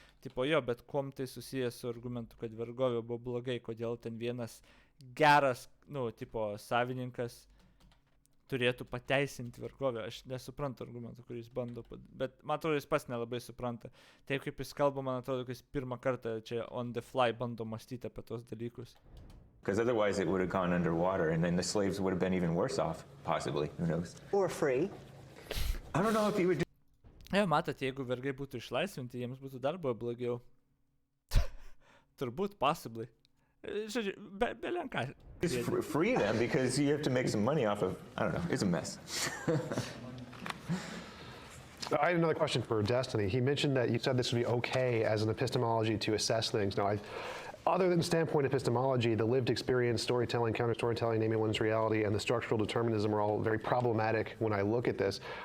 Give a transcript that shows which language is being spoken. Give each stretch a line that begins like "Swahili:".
Lithuanian: Tipo jo, bet kuom tai susijęs su argumentu, kad vergovė buvo blogai, kodėl ten vienas geras, savininkas turėtų pateisinti vergovę. Aš nesuprantu argumentų, kurį jis bando, bet man atrodo, jis pats nelabai supranta. Taip kaip jis kalba, man atrodo, kad jis pirmą kartą čia
English: on the fly
Lithuanian: bando mąstyti apie tos dalykus.
English: Because otherwise it would have gone underwater and then the slaves would have been even worse off, possibly, who knows. Or free. I don't know if he would do.
Lithuanian: Matot, jeigu vergai būtų išlaisvinti, jiems būtų dar buvo blogiau. Turbūt, possibly. Žodžiu, belenką.
English: Just free them because you have to make some money off of, I don't know, it's a mess. I had another question for Destiny. He mentioned that you said this would be okay as an epistemology to assess things. Now, other than standpoint epistemology, the lived experience, storytelling, counter-storytelling, naming one's reality, and the structural determinism are all very problematic when I look at this.